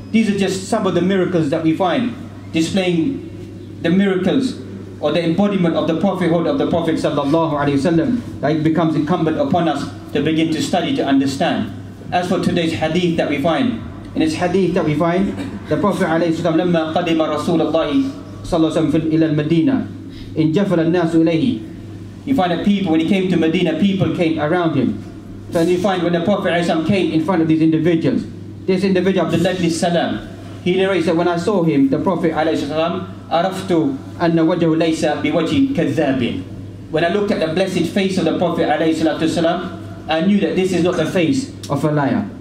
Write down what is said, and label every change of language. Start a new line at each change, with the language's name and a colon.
English: These are just some of the miracles that we find, displaying the miracles or the embodiment of the prophethood of the Prophet ﷺ, that it becomes incumbent upon us to begin to study, to understand. As for today's hadith that we find, in this hadith that we find, the Prophet ﷺ
Arabic: لما قدم رسول الله صلى الله عليه وسلم إلى المدينة انجفل الناس إليه.
English: You find that people, when he came to Medina, people came around him. So you find when the Prophet ﷺ came in front of these individuals, this individual, Abdullah ibn Salam, he narrates that when I saw him, the Prophet ﷺ,
Arabic: عرفت أن وجهه ليس بوجه كذاب.
English: When I looked at the blessed face of the Prophet ﷺ, I knew that this is not the face of a liar.